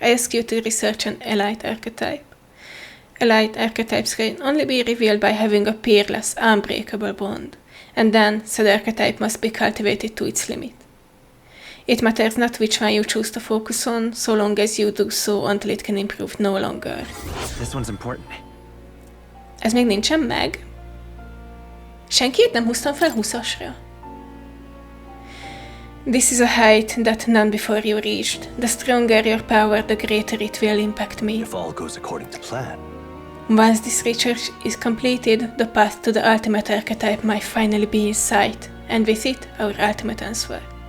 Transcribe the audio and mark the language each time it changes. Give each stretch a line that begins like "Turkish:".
English: I ask you to research an elite archetype. Elite archetypes can only be revealed by having a peerless, unbreakable bond. And then, said archetype must be cultivated to its limit. It matters not which one you choose to focus on, so long as you do so until it can improve no longer. This one's important.
Hungarian: Ez még nincsen meg? Senkit nem húztam fel 20-asra.
English: This is a height that none before you reached. The stronger your power, the greater it will impact me. If all goes according to plan. Once this research is completed, the path to the ultimate archetype might finally be in sight, and with it, our ultimate answer.